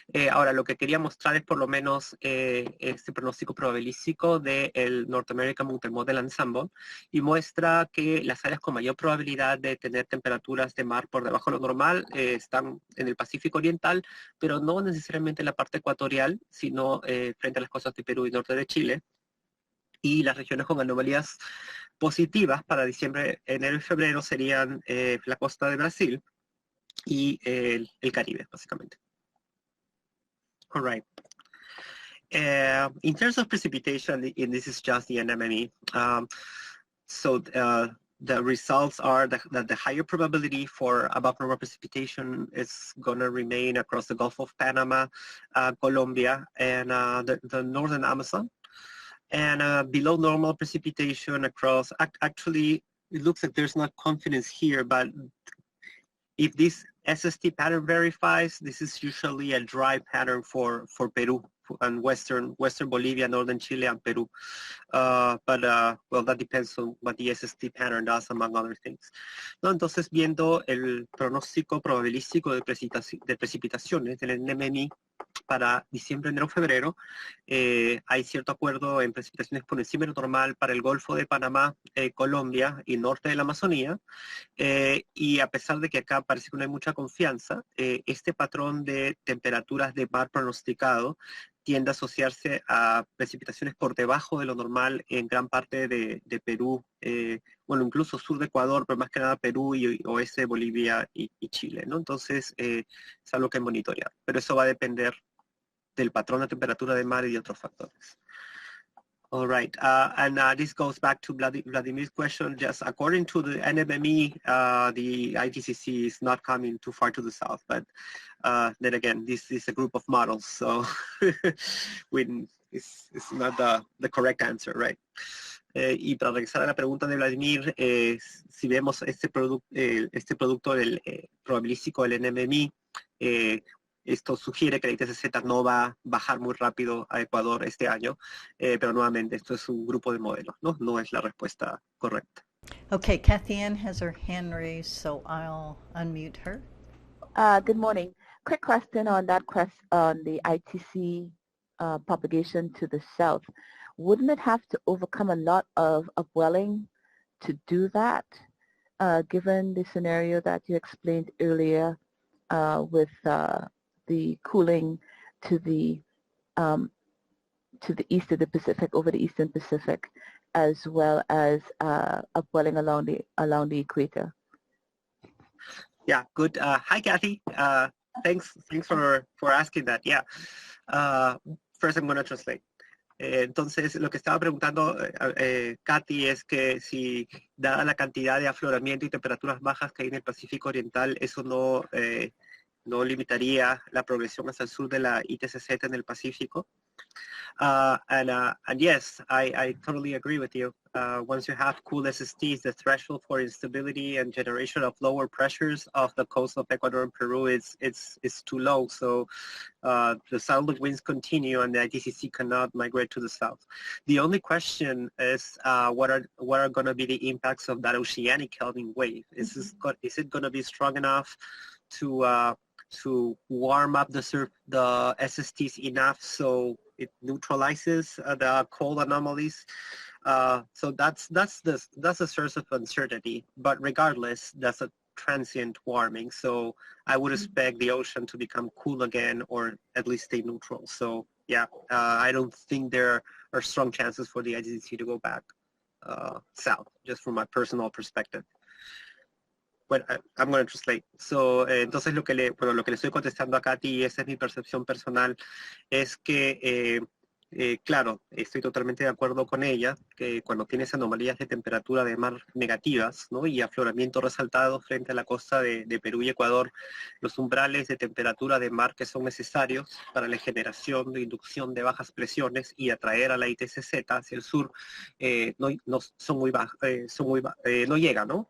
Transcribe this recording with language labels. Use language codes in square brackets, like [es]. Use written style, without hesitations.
[es] Ahora, lo que quería mostrar es por lo menos este pronóstico probabilístico del North American Multi-Model Ensemble, y muestra que las áreas con mayor probabilidad de tener temperaturas de mar por debajo de lo normal están en el Pacífico Oriental, pero no necesariamente en la parte ecuatorial, sino frente a las costas de Perú y norte de Chile. Y las regiones con anomalías positivas para diciembre, enero y febrero serían la costa de Brasil y el Caribe, básicamente. [en] All right. In terms of precipitation, and this is just the NMME, so the results are that the higher probability for above normal precipitation is going to remain across the Gulf of Panama, Colombia, and the northern Amazon. And below normal precipitation across, actually, it looks like there's not confidence here, but if this SST pattern verifies, this is usually a dry pattern for Peru and western Bolivia, northern Chile, and Peru. Well, that depends on what the SST pattern does, among other things. [es] ¿No? Entonces, viendo el pronóstico probabilístico de precipitaciones del NMMI para diciembre, enero, febrero, hay cierto acuerdo en precipitaciones por encima de lo normal para el Golfo de Panamá, Colombia y norte de la Amazonía, y a pesar de que acá parece que no hay mucha confianza, este patrón de temperaturas de mar pronosticado tiende a asociarse a precipitaciones por debajo de lo normal en gran parte de Perú, bueno, incluso sur de Ecuador, pero más que nada Perú y oeste de Bolivia y Chile, ¿no? Entonces, es algo que monitorear, pero eso va a depender del patrón de temperatura de mar y de otros factores. [en] All right, and this goes back to Vladimir's question. Just according to the NMME, the IGCC is not coming too far to the south, but then again, this is a group of models, so it's not the correct answer, right? [es] Y para regresar a la pregunta de Vladimir, si vemos este producto del probabilístico del NMME, esto sugiere que la ITCZ no va a bajar muy rápido a Ecuador este año, pero nuevamente esto es un grupo de modelos, ¿no? No es la respuesta correcta. [en] Okay, Kathy Ann has her hand raised, so I'll unmute her. Good morning. Quick question on that on the ITC propagation to the south. Wouldn't it have to overcome a lot of upwelling to do that, given the scenario that you explained earlier with the cooling to the east of the Pacific, over the eastern Pacific, as well as upwelling along the equator? Yeah, good. Hi, Kathy. Thanks for asking that. Yeah. First, I'm going to translate. [es] Entonces, lo que estaba preguntando Kathy es que si, dada la cantidad de afloramiento y temperaturas bajas que hay en el Pacífico Oriental, eso no limitaría la progresión hacia el sur de la ITCZ en el Pacífico. [en] And yes, I totally agree with you. Once you have cool SSTs, the threshold for instability and generation of lower pressures off the coast of Ecuador and Peru is too low. So the southerly winds continue and the ITCC cannot migrate to the south. The only question is what are going to be the impacts of that oceanic Kelvin wave? Is it going to be strong enough to warm up the SSTs enough so it neutralizes the cold anomalies? So that's a source of uncertainty. But regardless, that's a transient warming. So I would expect the ocean to become cool again, or at least stay neutral. So yeah, I don't think there are strong chances for the ITCC to go back south, just from my personal perspective. [es] Bueno, [en] I'm going to translate. So, [es] entonces lo que le estoy contestando a Katy, y esa es mi percepción personal, es que, claro, estoy totalmente de acuerdo con ella, que cuando tienes anomalías de temperatura de mar negativas, ¿no? Y afloramiento resaltado frente a la costa de Perú y Ecuador, los umbrales de temperatura de mar que son necesarios para la generación de inducción de bajas presiones y atraer a la ITCZ hacia el sur, no son muy bajos, no llega, ¿no?